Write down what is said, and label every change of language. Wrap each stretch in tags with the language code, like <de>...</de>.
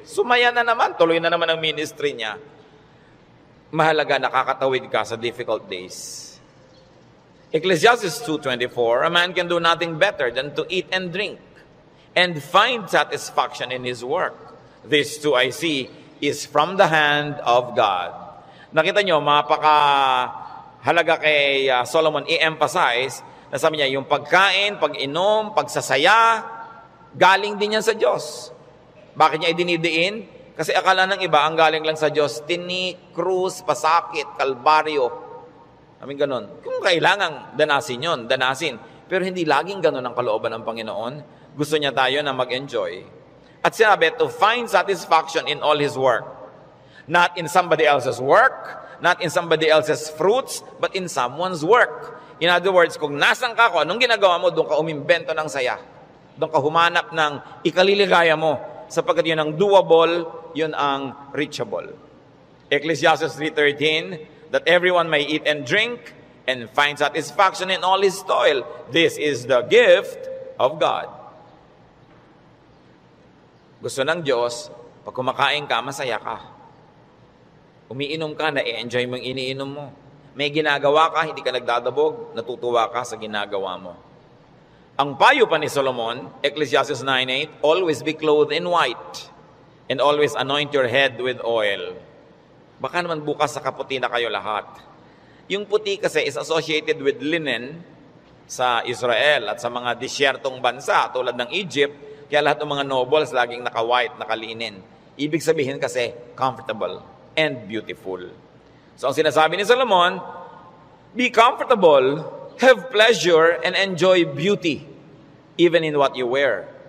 <tl>Sumaya na naman, tuloy na naman ang ministry niya. Mahalaga, nakakatawid ka sa difficult days.</tl> <en>Ecclesiastes 2:24, a man can do nothing better than to eat and drink and find satisfaction in his work. This too I see is from the hand of God.</en> <tl>Nakita nyo, mapaka-halaga kay Solomon i-emphasize Nasabi niya, yung pagkain, pag-inom, pagsasaya, galing din yan sa Diyos. Bakit niya idinidiin? Kasi akala ng iba, ang galing lang sa Diyos, tinik, krus, pasakit, kalbaryo. Amin ganon. Kung kailangan danasin yon, danasin. Pero hindi laging ganon ang kalooban ng Panginoon. Gusto niya tayo na mag-enjoy. At sinabi,</tl> <en>to find satisfaction in all His work. Not in somebody else's work, not in somebody else's fruits, but in someone's work. In other words,</en> <tl>kung nasan ka ko, anong ginagawa mo, doon ka umimbento ng saya. Doon ka humanap ng ikaliligaya mo. Sapagkat yun ang doable, yun ang reachable.</tl> <en>Ecclesiastes 3:13, that everyone may eat and drink and find satisfaction in all his toil. This is the gift of God.</en> <tl>Gusto ng Diyos, pag kumakain ka, masaya ka. Umiinom ka, na-enjoy mo yung iniinom mo. May ginagawa ka, hindi ka nagdadabog, natutuwa ka sa ginagawa mo. Ang payo pa ni Solomon,</tl> <en>Ecclesiastes 9:8, always be clothed in white and always anoint your head with oil.</en> <tl>Baka naman bukas sa kaputi na kayo lahat. Yung puti kasi</tl> <en>is associated with</en> <tl>linen sa Israel at sa mga disyertong bansa tulad ng Egypt, kaya lahat ng mga nobles laging naka-white, nakalinen. Ibig sabihin kasi</tl> <en>comfortable and beautiful.</en> <tl>So ang sinasabi ni Solomon,</tl> <en>be comfortable, have pleasure, and enjoy beauty, even in what you wear.</en>